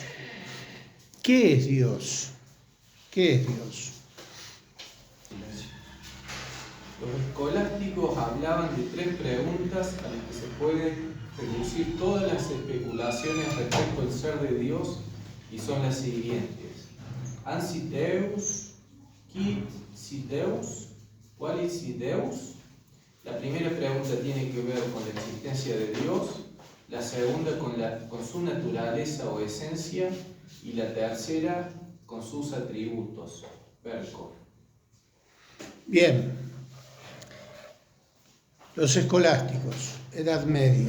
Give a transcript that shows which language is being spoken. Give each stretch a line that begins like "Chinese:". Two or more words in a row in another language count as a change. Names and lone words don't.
Spanish: ¿Qué es Dios? ¿Qué es Dios? Los escolásticos hablaban de tres preguntas a las que se pueden reducir todas las especulaciones respecto al ser de Dios, y son las siguientes:
Latin: ¿An sit Deus? ¿Quid sit Deus? ¿Qual is sit Deus?
Spanish: La primera pregunta tiene que ver con la existencia de Dios, la segunda con su naturaleza o esencia, y la tercera con sus atributos. Perco. Bien. Los escolásticos, Edad Media.